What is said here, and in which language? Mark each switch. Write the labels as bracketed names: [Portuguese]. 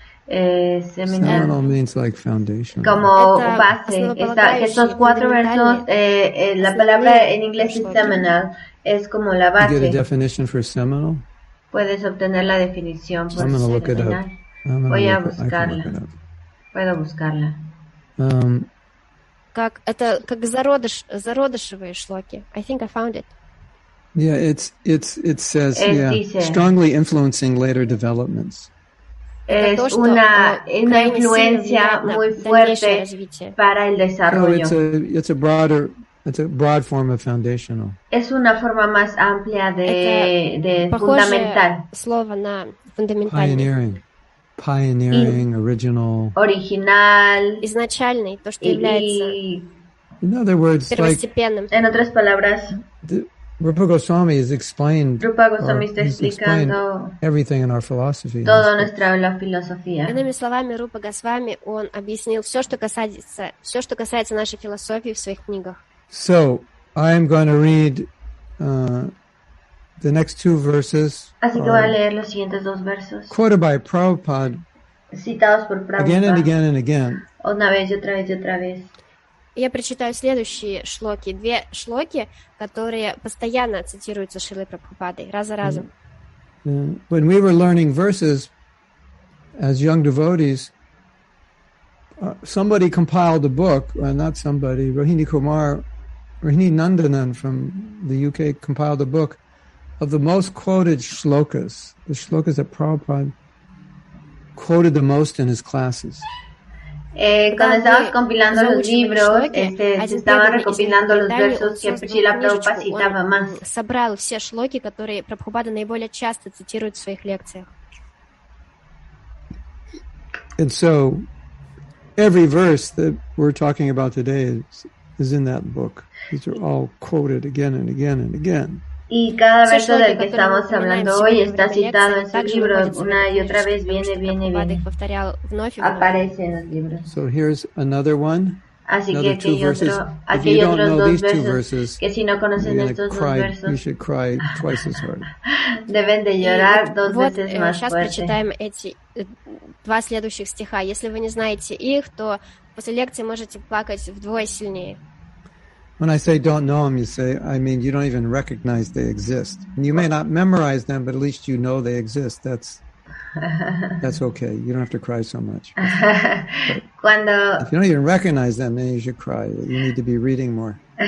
[English] Seminal means like foundation. [Spanish] Como base. Que estos 4 versos, la palabra en inglés es seminal, es como la base. [English] You get a definition for seminal? [Spanish] Puedes obtener la definición por seminal. Voy a buscarla. Puedo buscarla. [Russian] Как зародышевые шлоки. [English] I think I found it. Yeah, it says strongly influencing later developments. [Spanish] Es una influencia muy fuerte para el desarrollo. [English] It's a broad form of foundational. [Spanish] Es una forma más amplia de fundamental. [Russian] Слово на фундаментальный. [English] Pioneering, original, [Russian] изначальный, то, что является [English] in other words, [Russian] первостепенным. [Spanish] En otras palabras, Rupa Goswami está explicando [English] everything in our philosophy. [Spanish] Toda nuestra filosofía. [Russian] Иными словами, Рупа Госвами, он объяснил все, что касается нашей философии в своих книгах. [English] So, I'm going to read the next 2 verses. [Spanish] Así que voy a leer los siguientes 2 versos. [English] Quoted by Prabhupada. [Spanish] Citados por Prabhupada. [English] Again and again and again. [Spanish] Una vez y otra vez y otra vez. [Russian] Я прочитаю следующие шлоки, 2 шлоки, которые постоянно цитируются Шрилой Прабхупадой, раз за разом. [English] When we were learning verses as young devotees, somebody compiled a book, not somebody, Rohini Nandanan from the UK compiled a book of the most quoted shlokas, the shlokas that Prabhupada quoted the most in his classes. [Spanish] Cuando estábamos compilando los libros, se estaban recopilando los versos que Srila Prabhupada citaba más. [Russian] Собрал все шлоки, которые Прабхупада наиболее часто цитирует в своих лекциях. [English] And so, every verse that we're talking about today is in that book. These are all quoted again and again and again. [Spanish] Y cada verso del que estamos hablando hoy está citado en su libro una y otra vez, viene, aparece en los libros. [English] So here's another one. [Spanish] Así que aquí hay otros 2 versos que si no conocen estos 2 versos, [English] you should cry twice as hard. [Spanish] Deben de llorar 2 veces más [Russian] сейчас [Spanish] fuerte. [Russian] Прочитаем эти 2 следующих стиха. Если вы не знаете их, то после лекции можете плакать вдвое сильнее. [English] When I say don't know them, I mean you don't even recognize they exist. And you may not memorize them, but at least you know they exist. That's okay. You don't have to cry so much. If you don't even recognize them, then you should cry. You need to be reading more.